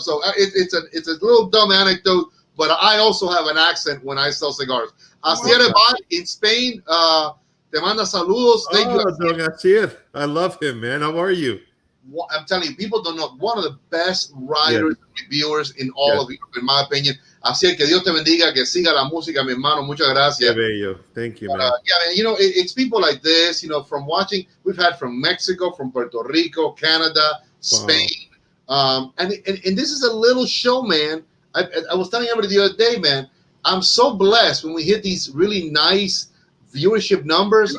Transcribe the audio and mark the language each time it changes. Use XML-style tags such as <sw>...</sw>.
<en>So it's a little dumb anecdote, but I also have an accent when I sell cigars. Asier Ebal in Spain,</en> <es>te manda saludos.</es> <en>Thank you. Don Asier. I love him, man. How are you? I'm telling you, people don't know, one of the best writers and reviewers in all of Europe, in my opinion.</en> <es>Así es que Dios te bendiga, que siga la música, mi hermano. Muchas gracias. Qué bello.</es> <en>Thank you, man. Yeah, man, you know, it's people like this, you know, from watching, we've had from Mexico, from Puerto Rico, Canada, Spain. And this is a little show, man. I was telling everybody the other day, man, I'm so blessed when we hit these really nice viewership numbers.</en>